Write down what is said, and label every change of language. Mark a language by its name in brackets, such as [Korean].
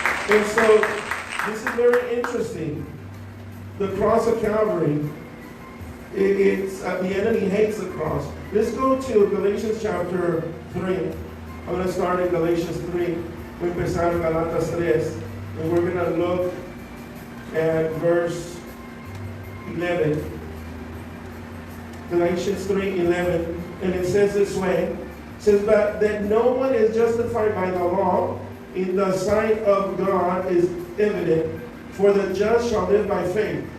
[English] And so, this is very interesting. The cross of Calvary, it's the enemy hates the cross. Let's go to Galatians chapter 3. I'm going to start in Galatians 3. [Spanish] Voy a empezar en Galatas 3. [English] And we're going to look at verse 11. Galatians 3:11. And it says this way. It says, but that no one is justified by the law in the sight of God is evident, for the just shall live by faith.